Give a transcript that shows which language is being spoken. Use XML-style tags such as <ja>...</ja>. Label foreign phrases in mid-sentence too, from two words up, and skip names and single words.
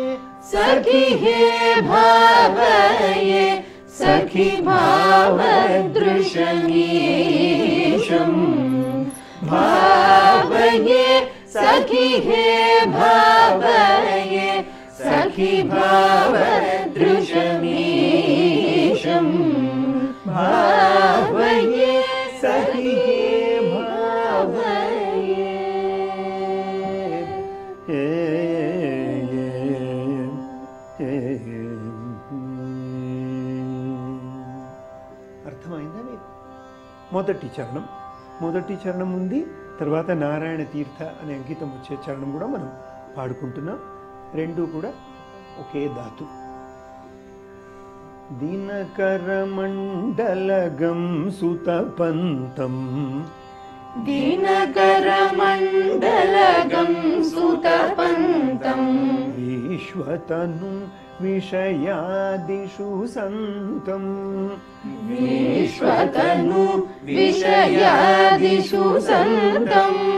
<sa>सखी हे भावये सखी भावदृशमीशम् भावये सखी हे भावये सखी भावदृशमीशम् भावये सखी हे भावये</sa> <te>అర్థమైందా మీకు? మొదటి చరణం ఉంది, తర్వాత నారాయణ తీర్థ అనే అంకితం వచ్చే చరణం కూడా మనం పాడుకుంటున్నాం. రెండు కూడా ఒకే ధాతు.</te> <sa>దినకరమండలగం సుతపంతం दिनकरमण्डलगं सुतपन्तं विश्वतनु विषयादिषु सन्तं विश्वतनु विषयादिषु सन्तं</sa>